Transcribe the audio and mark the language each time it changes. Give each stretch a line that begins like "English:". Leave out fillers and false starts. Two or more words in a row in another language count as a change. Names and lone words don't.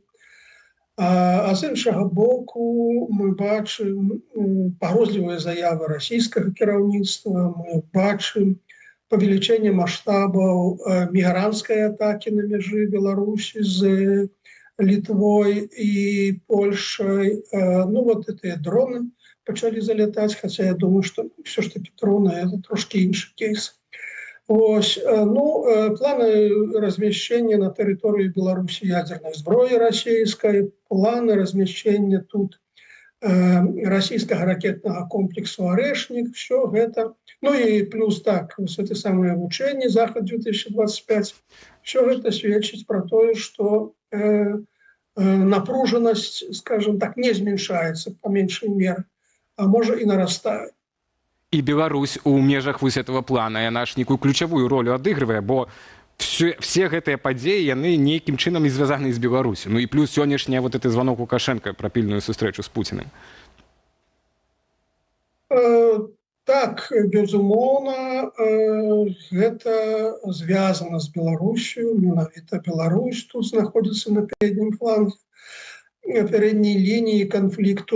Belarusian: А з іншага боку мы бачым пагрозлівыя заявы расійскага кіраўніцтва, мы бачым павелічэнне маштабаў мігрантскай атакі на мяжы Беларусі з Літвой і Польшай. Ну, вот гэтыя дроны пачалі залятаць, хаця я думаю, што ўсё ж такі дроны – это трошкі іншы кейс.
Russian: Планы размещения на территории Беларуси ядерной зброи российской, планы размещения тут российского ракетного комплексу «Орешник», все это. Ну и плюс так, это самое обучение Захад-2025, все это свидетельствует про то, что напруженность, скажем так, не зменшается по меньшей мере, а может и нарастает.
Belarusian: І Беларусь у межах вось этого плана, яна ж некую ключавую ролю адыгрывае, бо все гэтыя падзеі, яны нейкім чынам не звязаны з Беларусю. Ну і плюс сённяшні
Russian: вот этот звонок
Belarusian: Лукашенка пра пільную сустрэчу з Пуціным. Так, безумоўна, гэта звязана з Беларусю, менавіта Беларусь тут знаходзіцца на переднім фланге, передняй лініі канфлікту.